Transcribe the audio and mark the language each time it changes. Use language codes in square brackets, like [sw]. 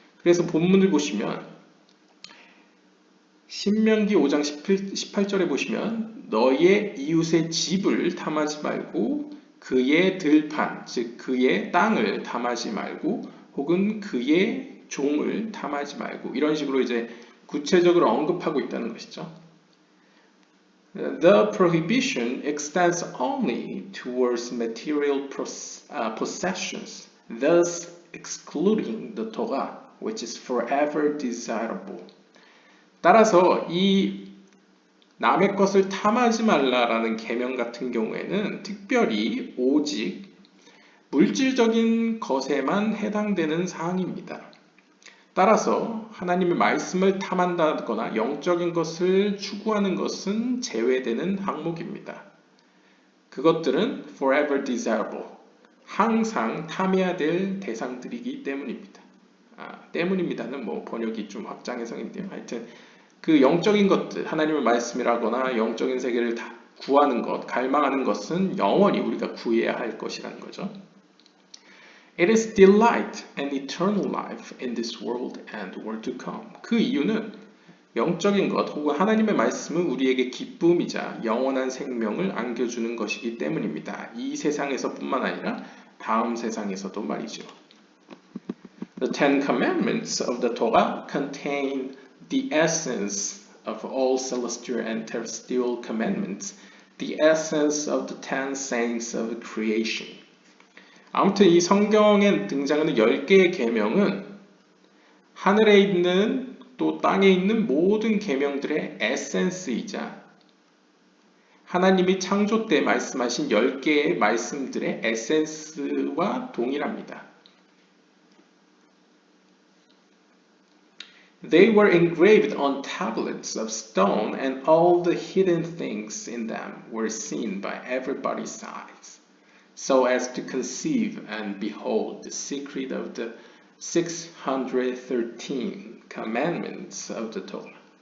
[ko] 그래서 본문을 보시면 신명기 5장 18절에 보시면 너의 이웃의 집을 탐하지 말고 그의 들판, 즉 그의 땅을 탐하지 말고 혹은 그의 종을 탐하지 말고 이런 식으로 이제 구체적으로 언급하고 있다는 것이죠. [en] The prohibition extends only towards material possessions, thus excluding the Torah, which is forever desirable. [ko] 따라서 이 남의 것을 탐하지 말라라는 계명 같은 경우에는 특별히 오직 물질적인 것에만 해당되는 사항입니다. 따라서 하나님의 말씀을 탐한다거나 영적인 것을 추구하는 것은 제외되는 항목입니다. 그것들은 [en] forever desirable, [ko] 항상 탐해야 될 대상들이기 때문입니다. 때문입니다는 뭐 번역이 좀 확장해석인데요. 하여튼 그 영적인 것들, 하나님의 말씀이라거나 영적인 세계를 다 구하는 것, 갈망하는 것은 영원히 우리가 구해야 할 것이라는 거죠. [en] It is delight and eternal life in this world and world to come. [ko] 그 이유는 영적인 것 혹은 하나님의 말씀은 우리에게 기쁨이자 영원한 생명을 안겨주는 것이기 때문입니다. 이 세상에서뿐만 아니라 다음 세상에서도 말이죠. [en] The Ten Commandments of the Torah contain the essence of all celestial and terrestrial commandments, the essence of the 10 sayings of creation. [ko] 아무튼 이 성경에 등장하는 10개의 계명은 하늘에 있는 또 땅에 있는 모든 계명들의 에센스이자 하나님이 창조 때 말씀하신 10개의 말씀들의 에센스와 동일합니다. [en] They were engraved on tablets of stone and all the hidden things in them were seen by everybody's eyes. So as to conceive and behold the secret of the 613 commandments of the Torah.